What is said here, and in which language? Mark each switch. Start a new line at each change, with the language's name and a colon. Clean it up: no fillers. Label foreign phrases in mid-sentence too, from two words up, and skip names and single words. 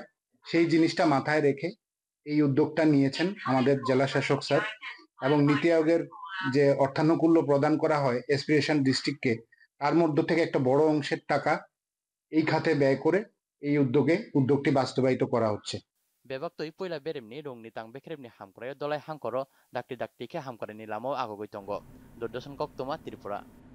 Bangla: সেই জিনিসটা মাথায় রেখে এই উদ্যোগটা নিয়েছেন আমাদের জেলা শাসক স্যার এবং নীতি আয়োগের যে অর্থানুকূল্য প্রদান করা হয়
English: aspiration districts,
Bangla: তার মধ্য থেকে একটা বড় অংশের টাকা এই খাতে ব্যয় করে এই উদ্যোগটি বাস্তবায়িত করা হচ্ছে।
Kok Borok: बेबाक्तोई पयला बेरेमनि रंनि तां बेखेरेमनि हामकराय दलाय हांकरो दाक्ति दाक्तिखे हामकरायनि लामाव आगोगै तंगो दूरदर्शन कक्तमा त्रिपुरा।